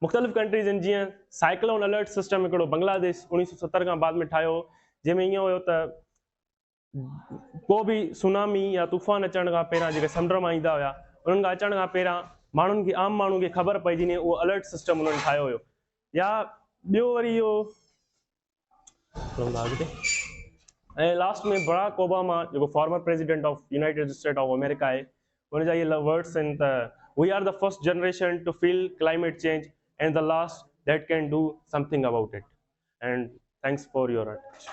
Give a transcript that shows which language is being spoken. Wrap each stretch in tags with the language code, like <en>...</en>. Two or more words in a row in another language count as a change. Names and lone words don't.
<sd>मुख़्तलिफ़ कंट्रीज़ आहिनि, जीअं</sd> <en>cyclone alert system</en> <sd>हिकिड़ो बांग्लादेश 1970 खां बाद में ठाहियो, जंहिंमें ईअं हुयो त को बि सुनामी या तूफ़ान अचण खां पहिरियां जेके समुंड मां ईंदा हुया, उन्हनि खां अचण खां पहिरियां माण्हुनि खे, आम माण्हुनि खे ख़बर पइजी वञे, उहो</sd> <en>alert system</en> <sd>उन्हनि ठाहियो हुयो। या ॿियो वरी इहो ऐं लास्ट में बराक ओबामा जेको</sd> <en>former president of United State of America</en> <sd>आहे, उनजा इहे वर्ड्स आहिनि त</sd> <en>we are the first generation to feel climate change and the last that can do something about it. and thanks for your attention.</en>